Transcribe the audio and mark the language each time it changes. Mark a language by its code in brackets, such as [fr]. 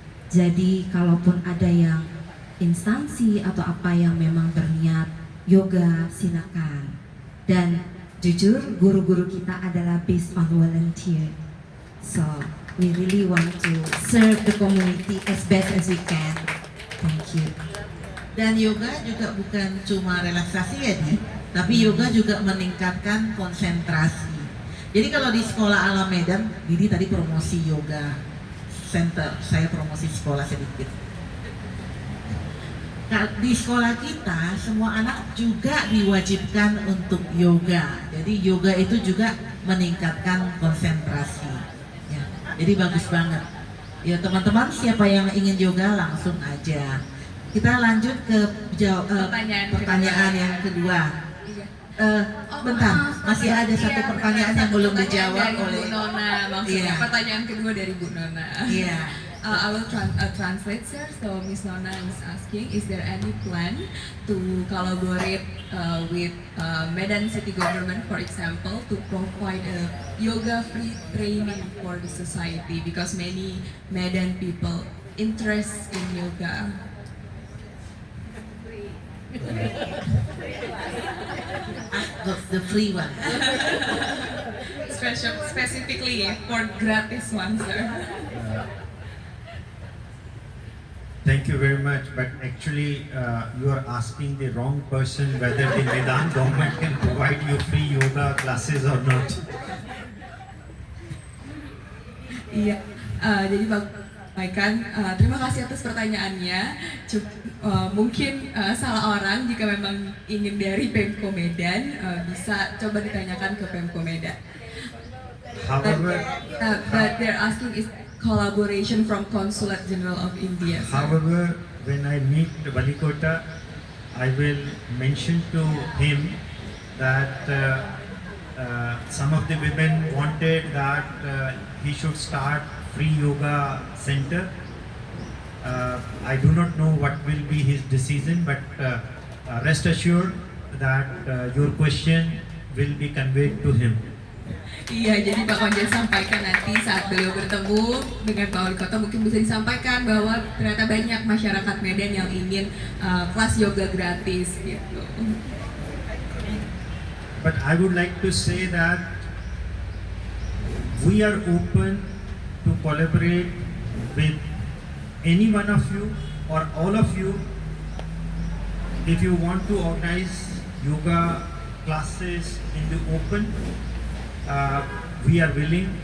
[id] Jadi kalaupun ada yang instansi atau apa yang memang berniat yoga, silakan. Dan jujur guru-guru kita adalah [en] based on volunteer. So we really want to serve the community as best as we can. Thank you. [id] Dan yoga juga bukan cuma relaksasi ya Di, tapi yoga juga meningkatkan konsentrasi. Jadi kalau di sekolah Alam Medan, Didi tadi promosi yoga center, saya promosi sekolah sedikit. Nah, di sekolah kita semua anak juga diwajibkan untuk yoga. Jadi yoga itu juga meningkatkan konsentrasi. Ya, jadi bagus banget. Ya teman-teman, siapa yang ingin yoga langsung aja. Kita lanjut ke pertanyaan yang kedua. Bentar, masih ada satu pertanyaan yang belum dijawab oleh Bu Nona, maksudnya Iya. pertanyaan kedua dari Bu Nona. Iya. [en] I will translate, sir. So Miss Nona is asking, is there any plan to collaborate with Medan City Government, for example, to provide a yoga free training for the society, because many Medan people interest in yoga. The free one. Specifically for gratis one, sir. Thank you very much, but actually you are asking the wrong person whether the Medan government can provide you free yoga classes or not. [id] Iya, jadi Pak Maikan, terima kasih atas pertanyaannya. Mungkin salah orang, jika memang ingin dari Pemko Medan, bisa coba ditanyakan ke Pemko Medan. [en] But they're asking is collaboration from Consulate General of India. Sir. However, when I meet Balikota, I will mention to him that some of the women wanted that he should start free yoga center. I do not know what will be his decision, but rest assured that your question will be conveyed to him. [id] Iya, jadi Pak Konjen sampaikan nanti saat beliau bertemu dengan Pak Wali Kota, mungkin bisa disampaikan bahwa ternyata banyak masyarakat Medan yang ingin kelas yoga gratis gitu. [en] But I would like to say that we are open to collaborate with any one of you or all of you. If you want to organize yoga classes in the open, we are willing.